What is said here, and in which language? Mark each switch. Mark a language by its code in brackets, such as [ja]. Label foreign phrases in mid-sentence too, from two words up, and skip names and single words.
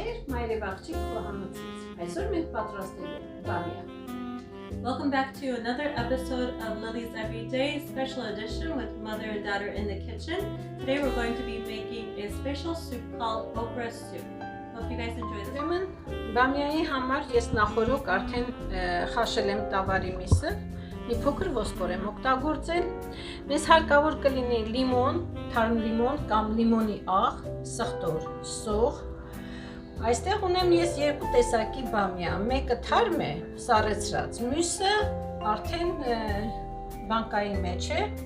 [hy] Մայր Եվ Աղջիկ Խոհանոց. Այսօր մենք պատրաստելու ենք Bomia. [en] Welcome back to another episode of Lily's Everyday special edition with mother and daughter in the kitchen. Today we're going to be making a special soup called okra soup. Hope you guys enjoy this. [hy] Ուրեմն Bomia-ի համար ես նախորոք արդեն խաշել եմ տավարի միսը, մի փոքր ոսկոր եմ օգտագործել։ Մեզ հարկավոր կլինի լիմոն, թարմ լիմոն կամ լիմոնի աղ, սխտոր, սող։ Այստեղ ունեմ ես երկու տեսակի Bomia, մեկը թարմ է, սառեցրած, մյուսը արդեն բանկայի մեջ է։